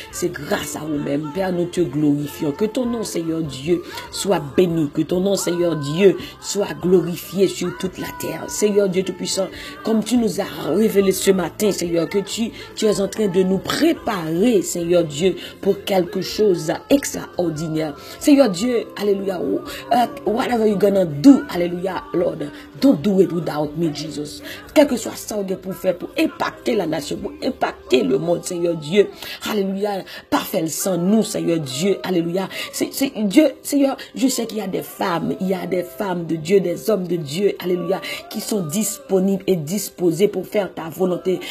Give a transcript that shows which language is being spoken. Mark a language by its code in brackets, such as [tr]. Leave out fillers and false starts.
[fr] C'est grâce à vous-même, Père, nous te glorifions. Que ton nom, Seigneur Dieu, soit béni. Que ton nom, Seigneur Dieu, soit glorifié sur toute la terre. Seigneur Dieu Tout-Puissant, comme tu nous as révélé ce matin, Seigneur, que tu es en train de nous préparer, Seigneur Dieu, pour quelque chose d'extraordinaire. [en] Seigneur Dieu, alléluia, whatever you're gonna do, alléluia, Lord, don't do it without me, Jesus. [fr] Quel que soit ça pour faire, pour impacter la nation, pour impacter le monde, Seigneur Dieu, alléluia, pas faire sans nous, Seigneur Dieu, alléluia. C'est Dieu, Seigneur, je sais qu'il y a des femmes de Dieu, des hommes de Dieu, alléluia, qui sont disponibles et disposés pour faire ta volonté.